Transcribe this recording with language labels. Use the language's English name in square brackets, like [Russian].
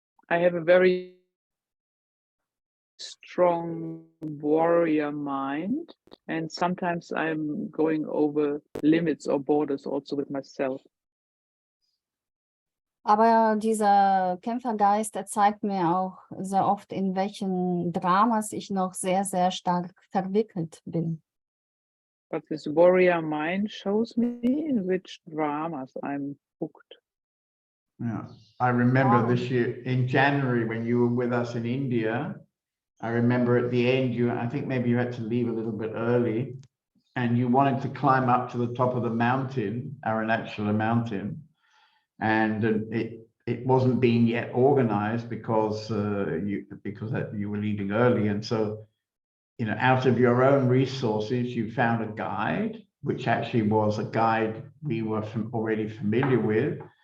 [English] I have a very strong warrior mind, and sometimes I'm going over limits or borders also with myself. [German] Aber dieser Kämpfergeist, der zeigt mir auch sehr oft, in welchen Dramas ich noch sehr, sehr stark verwickelt bin. [English] But this warrior mind shows me in which dramas I'm hooked. Yeah, I remember this year in January when you were with us in India. I remember at the end, I think maybe you had to leave a little bit early, and you wanted to climb up to the top of the mountain, Arunachala mountain, and it wasn't being yet organized because you were leaving early, and so out of your own resources, you found a guide, which actually was a guide we were already familiar with.